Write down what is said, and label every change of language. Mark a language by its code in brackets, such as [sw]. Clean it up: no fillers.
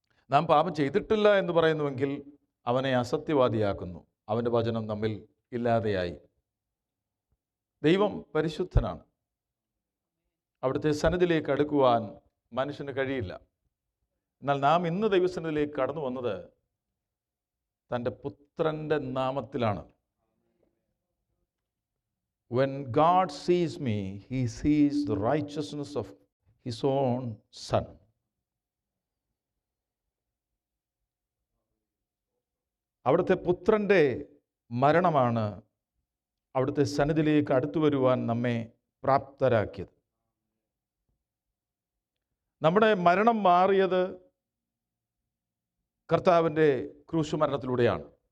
[ml] നാം പാപം ചെയ്തിട്ടില്ല എന്ന് പറയുന്നുവെങ്കിൽ അവനെ അസത്യവാദിയാക്കുന്നു, അവൻ്റെ വചനം നമ്മിൽ ഇല്ലാതെയായി. ദൈവം പരിശുദ്ധനാണ്. അവിടുത്തെ സന്നിധിയിലേക്ക് അടുക്കുവാൻ മനുഷ്യന് കഴിയില്ല. എന്നാൽ നാം ഇന്ന് ദൈവസന്നിധിയിലേക്ക് കടന്നു വന്നത് തൻ്റെ പുത്രൻ്റെ നാമത്തിലാണ്. [en] When God sees me, He sees the righteousness of His own Son. [ml] അവിടുത്തെ പുത്രൻ്റെ മരണമാണ് അവിടുത്തെ സന്നിധിയിലേക്ക് അടുത്തു വരുവാൻ നമ്മെ പ്രാപ്തരാക്കിയത്. നമ്മുടെ മരണം മാറിയത് കർത്താവിൻ്റെ ക്രൂശുമരണത്തിലൂടെയാണ്.